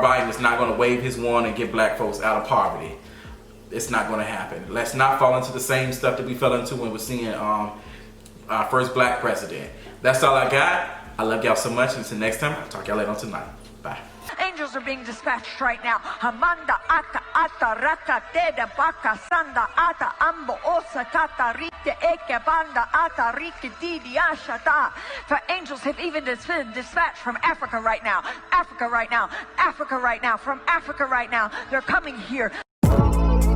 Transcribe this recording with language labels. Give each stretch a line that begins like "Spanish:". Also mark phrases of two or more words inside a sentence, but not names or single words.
English: Biden is not going to wave his wand and get black folks out of poverty. It's not going to happen. Let's not fall into the same stuff that we fell into when we're seeing our first black president. That's all I got. I love y'all so much. Until next time, I'll talk to y'all later on tonight. Bye. Angels are being dispatched right now. Hamanda ata ata raka teda baka sanda ata ambo osa tata rite eke banda ata rite didi ashata. For angels have even been dispatched from Africa right now. Africa right now. Africa right now. From Africa right now. They're coming here.